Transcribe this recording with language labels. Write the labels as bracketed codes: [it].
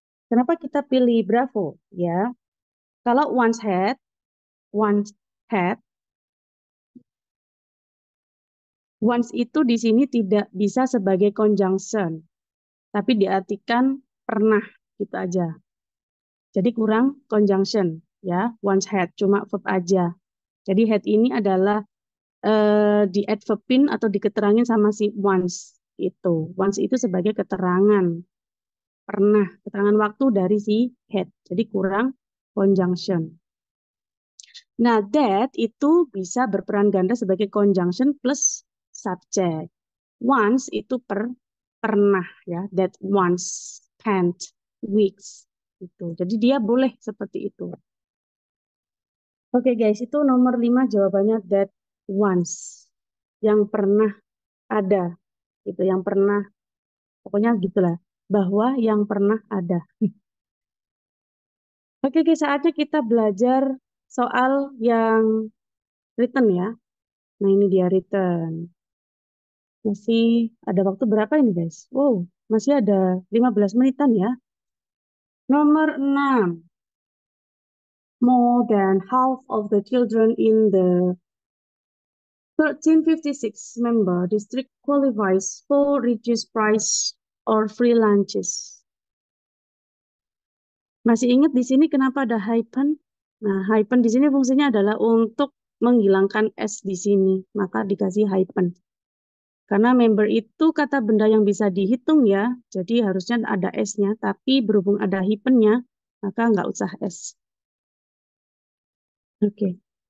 [id] Kenapa kita pilih bravo? Ya, kalau once had, once itu di sini tidak bisa sebagai conjunction, tapi diartikan pernah gitu aja. Jadi kurang conjunction ya, once had cuma verb aja. Jadi had ini adalah di adverbin atau diketerangin sama si once itu. Once itu sebagai keterangan pernah, keterangan waktu dari si had. Jadi kurang conjunction. Nah, that itu bisa berperan ganda sebagai conjunction plus subject. Once itu pernah ya, [en] that once spent weeks [id] itu. Jadi dia boleh seperti itu. Oke guys, itu nomor 5 jawabannya that once. Yang pernah ada. Itu yang pernah, pokoknya gitulah. Bahwa yang pernah ada. Oke guys, saatnya kita belajar soal yang written ya. Nah ini dia written. Masih ada waktu berapa ini guys? Wow, masih ada 15 menitan ya. Nomor 6. [en] More than half of the children in the 1356 member district qualifies for reduced price or free lunches. [id] Masih ingat di sini kenapa ada hyphen? Nah, hyphen di sini fungsinya adalah untuk menghilangkan S di sini, maka dikasih hyphen. Karena member itu kata benda yang bisa dihitung ya, jadi harusnya ada S-nya, tapi berhubung ada hyphen-nya, maka nggak usah S. Oke.